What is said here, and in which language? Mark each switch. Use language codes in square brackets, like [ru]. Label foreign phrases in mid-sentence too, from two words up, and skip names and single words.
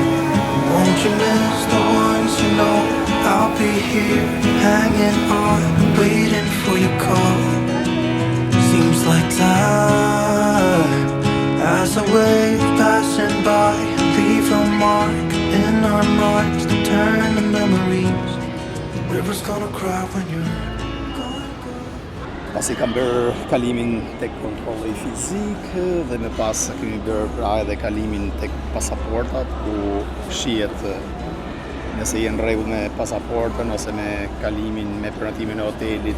[en] Won't you miss the ones you know? I'll be here, hanging on, waiting for your call. Seems like time as a wave passing by, leave a mark in our minds to turn to memories. The river's gonna cry when you're [sq] Pasi kam bërë kalimin tek kontrolli fizik dhe më pas kemi bërë pra edhe kalimin tek pasaportat, ku shihet nëse jenë rregull me pasaportën ose me kalimin, me prenotimin e hotelit.